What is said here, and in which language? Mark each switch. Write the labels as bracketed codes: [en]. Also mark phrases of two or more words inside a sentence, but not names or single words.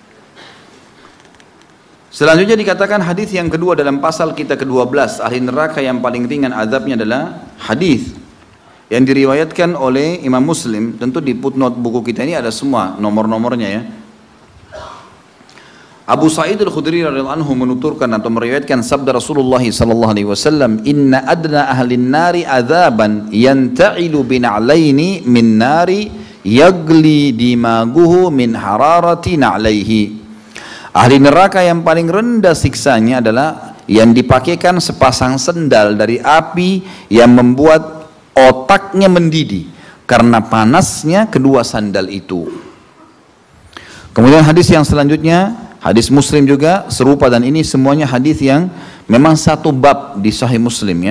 [id] Selanjutnya dikatakan hadis yang kedua dalam pasal kita ke-12, ahli neraka yang paling ringan azabnya adalah hadis yang diriwayatkan oleh Imam Muslim. Tentu di footnote buku kita ini ada semua nomor-nomornya ya. [ar] Abu Sa'id Al-Khudri رضي الله عنه [id] menuturkan atau meriwayatkan sabda Rasulullah [ar] صلى الله عليه وسلم, "إن أدنى أهل النار عذابا ينتعل بنعلين من نار يغلي دماغه من حرارة نعليه." [id] Ahli neraka yang paling rendah siksanya adalah yang dipakaikan sepasang sendal dari api yang membuat otaknya mendidih karena panasnya kedua sandal itu. Kemudian hadis yang selanjutnya, hadis Muslim juga serupa, dan ini semuanya hadis yang memang satu bab di Sahih Muslim ya.